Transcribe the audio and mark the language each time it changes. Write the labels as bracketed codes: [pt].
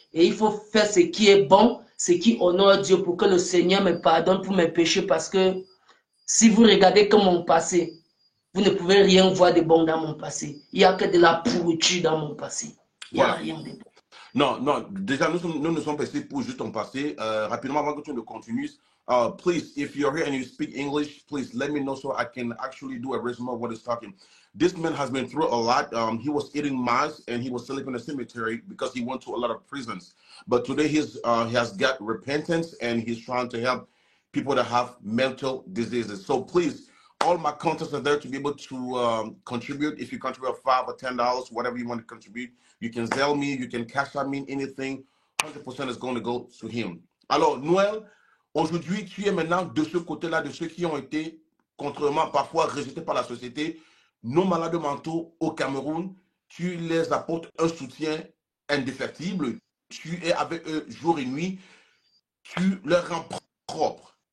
[fr] Et il faut faire ce qui est bon, ce qui honore Dieu pour que le Seigneur me pardonne pour mes péchés parce que si vous regardez que mon passé, vous ne pouvez rien voir de bon dans mon passé. Il n'y a que de la pourriture dans mon passé. Il n'y a Voilà. rien de bon. Non, non, déjà, nous ne sommes pas ici pour juste ton passé. Rapidement, avant que tu ne continues, [en] please, if you're here and you speak English, please let me know so I can actually do a resume of what is talking. This man has been through a lot. He was eating mice and he was sleeping in the cemetery because he went to a lot of prisons. But today he has got repentance and he's trying to help people that have mental diseases. So please, all my contacts are there to be able to contribute. If you contribute $5 or $10, whatever you want to contribute, you can Zelle me, you can cash out me, anything. 100% is going to go to him. [fr] Alors, Noël, aujourd'hui, tu es maintenant de ce côté-là, de ceux qui ont été, contrairement parfois rejetés par la société, nos malades mentaux au Cameroun. Tu les apportes un soutien indéfectible. Tu es avec eux jour et nuit. Tu leur rends propre.